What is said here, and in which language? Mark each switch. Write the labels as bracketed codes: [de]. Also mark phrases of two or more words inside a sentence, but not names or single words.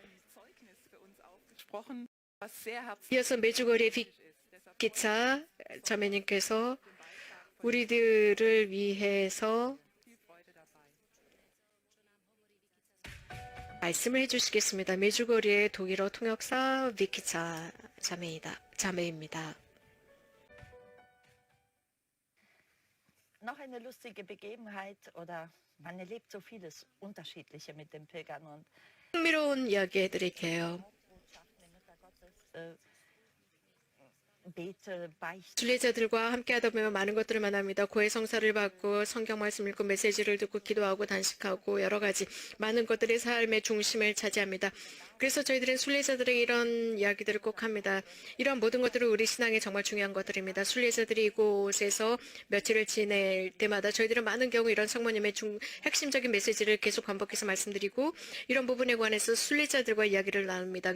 [ko] 이어서 메주거리의 빅기차 자매님께서 우리들을 위해서 말씀을 해주시겠습니다. 메주거리의 독일어 통역사 비키차 자매입니다. [de] Noch eine lustige Begebenheit oder man erlebt so vieles Unterschiedliche mit den Pilgern und [ko] 흥미로운 이야기 해드릴게요. [de] Botschaften der Mutter Gottes bete, beichte. [ko] 순례자들과 함께하다 보면 많은 것들을 만납니다. 고해 성사를 받고 성경 말씀 읽고 메시지를 듣고 기도하고 단식하고 여러 가지 많은 것들이 삶의 중심을 차지합니다. 그래서 저희들은 순례자들의 이런 이야기들을 꼭 합니다. 이런 모든 것들은 우리 신앙에 정말 중요한 것들입니다. 순례자들이 이곳에서 며칠을 지낼 때마다 저희들은 많은 경우 이런 성모님의 핵심적인 메시지를 계속 반복해서 말씀드리고 이런 부분에 관해서 순례자들과 이야기를 나눕니다.